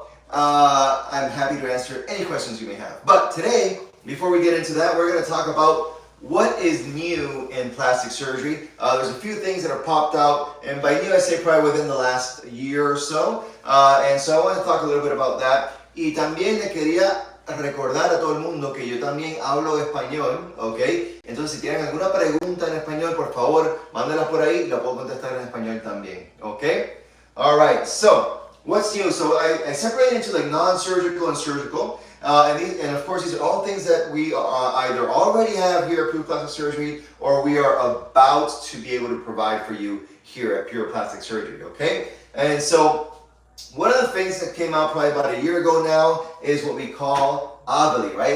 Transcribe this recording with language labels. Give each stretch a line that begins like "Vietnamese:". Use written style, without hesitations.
English: I'm happy to answer any questions you may have. But today, before we get into that, we're going to talk about what is new in plastic surgery. There's a few things that have popped out, and by new I say probably within the last year or so. And so I want to talk a little bit about that.
Spanish: Y también le quería recordar a todo el mundo que yo también hablo español, ¿ok? Entonces si tienen alguna pregunta en español, por favor, mándenla por ahí y la puedo contestar en español también, ¿ok?
English: Alright, so, what's new? So I separated into like non-surgical and surgical, and of course these are all things that we either already have here at Pure Plastic Surgery or we are about to be able to provide for you here at Pure Plastic Surgery, okay? And so, one of the things that came out probably about a year ago now is what we call Avili, right?